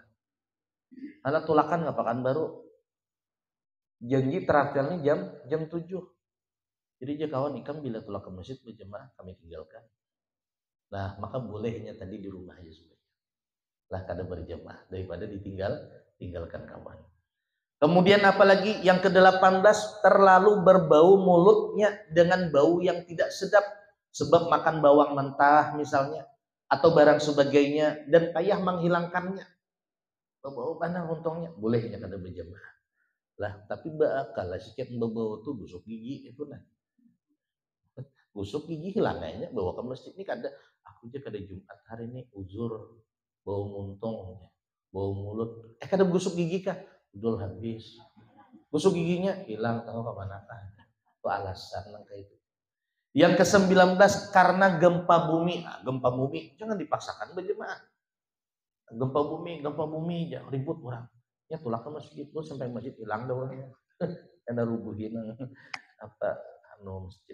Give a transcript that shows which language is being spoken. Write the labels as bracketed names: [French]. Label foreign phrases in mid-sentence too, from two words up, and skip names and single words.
[Banjar] Anak tulakan ngapakan baru janji terakhirnya jam 7. Jadi dia kawan ikam bila tulak ke masjid berjamaah kami tinggalkan. Nah, maka bolehnya tadi di rumah aja sebenarnya. Lah kada berjamaah daripada tinggalkan kawan. [Indonesian] Kemudian apalagi yang ke-18, terlalu berbau mulutnya dengan bau yang tidak sedap sebab makan bawang mentah misalnya atau barang sebagainya dan payah menghilangkannya. [Banjar] Bau mana untungnya bolehnya kada berjamaah. Lah tapi bakal lah sikit bau tuh busuk gigi itu nah. Busuk gigi hilang kayaknya bawa ke masjid ini kada aku aja kada Jumat hari ini uzur bau muntung bau mulut kada busuk gigi kah udah habis busuk giginya hilang tahu ke mana kah itu alasan langkah itu. [Indonesian] Yang ke-19 karena gempa bumi. Nah, gempa bumi jangan dipaksakan berjemaah. Gempa bumi jangan ribut orang ya tulah ke masjid tuh sampai masjid hilang dah orangnya karena rubuhin apa anu masjid.